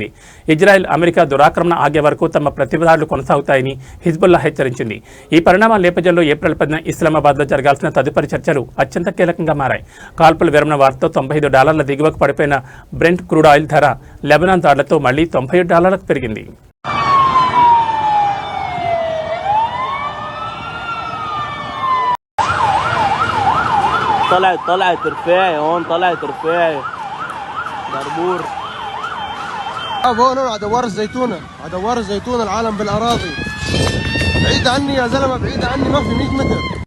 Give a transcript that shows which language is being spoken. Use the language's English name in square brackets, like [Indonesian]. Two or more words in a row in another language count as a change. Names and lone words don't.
[Telugu] ఇజ్రాయెల్, అమెరికా దురాక్రమణ ఆగే వరకు తమ ప్రతిదాడులు కొనసాగుతాయని హిజ్బుల్లా హెచ్చరించింది. ఈ పరిణామాల నేపథ్యంలో ఏప్రిల్ 10న ఇస్లామాబాద్లో జరగాల్సిన తదుపరి చర్చలు అత్యంత కీలకంగా మారాయి. కాల్పుల విరమణ వార్తతో $95 దిగువకు పడిపోయిన [English] Brent crude oil [Telugu] ధర లెబనాన్ దాడులతో మళ్లీ $97 పెరిగింది. [Arabic] طلعت رفاعي هون طلعت رفاعي دربور هون على دوار الزيتونه العالم بالاراضي بعيد عني يا زلمه بعيد عني ما في 100 متر.